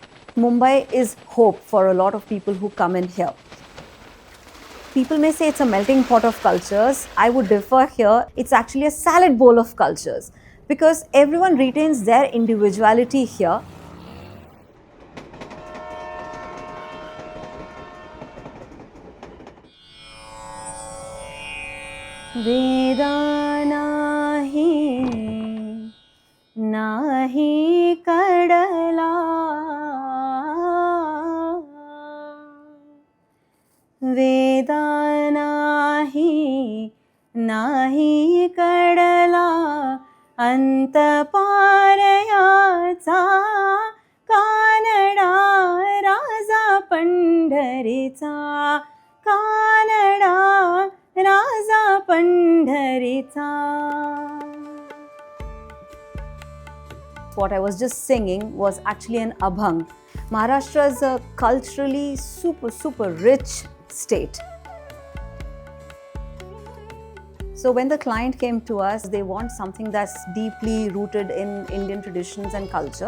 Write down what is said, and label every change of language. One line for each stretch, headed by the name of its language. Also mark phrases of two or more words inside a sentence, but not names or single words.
English: Mumbai is hope for a lot of people who come in here. People may say it's a melting pot of cultures. I would differ here. It's actually a salad bowl of cultures because everyone retains their individuality here.
Marathi: वेदांनाही नाही कळला वेदांनाही नाही कळला अंतपारयाचा कानडा राजा पंढरीचा कानडा राजा पंढरीचा.
English: What I was just singing was actually an abhang. Maharashtra is a culturally super rich state. So when the client came to us, they want something that's deeply rooted in Indian traditions and culture.